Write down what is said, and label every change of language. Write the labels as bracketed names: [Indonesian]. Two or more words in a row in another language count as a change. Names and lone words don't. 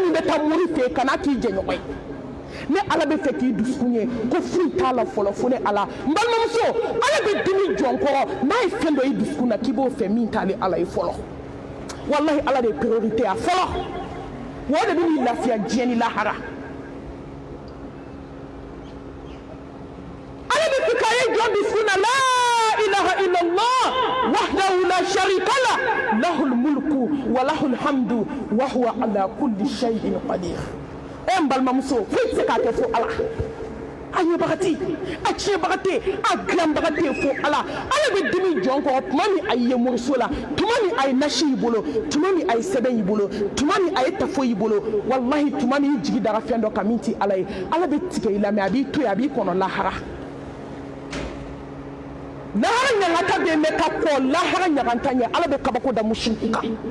[Bambara] min bɛ taa mori fɛ kana k'i jɛ ɲɔgɔn ye ne ala bɛ fɛ k'i dusukun ye ko foyi t'a la fɔlɔ fo ne ala n balimamuso ala bɛ dimi jɔn kɔrɔ n'a ye fɛn dɔ i dusukun na k'i b'o fɛ min t'ale ala ye fɔlɔ wallahi ala de ye priorité a fɔlɔ wa o de bɛ n'i lafiya diɲɛ ni lahara ala bɛ fɛ k'a ye jɔn dusukun na [Arabic] لا إله إلا الله وحده لا شريك له له الملك وله الحمد وهو على كل شيء قدير [Bambara] e n balimamuso foyi tɛ se k'a kɛ fo ala a ɲɛbaga tɛ a tiɲɛbaga tɛ a dilanbaga tɛ fo ala ala bɛ dimi jɔn kɔrɔ tuma min a ye moriso la tuma min a ye nasi y'i bolo tuma min a ye sɛbɛn y'i bolo tuma min a ye tafo y'i bolo walahi tuma min i jigi dara fɛn dɔ kan min tɛ ala ye ala bɛ tigɛ i la mɛ a b'i to yen a b'i kɔnɔ lahara lahara ɲagata bɛ yen mɛ ka kɔ lahara ɲaganta ɲɛ ala bɛ kabako da musiriku kan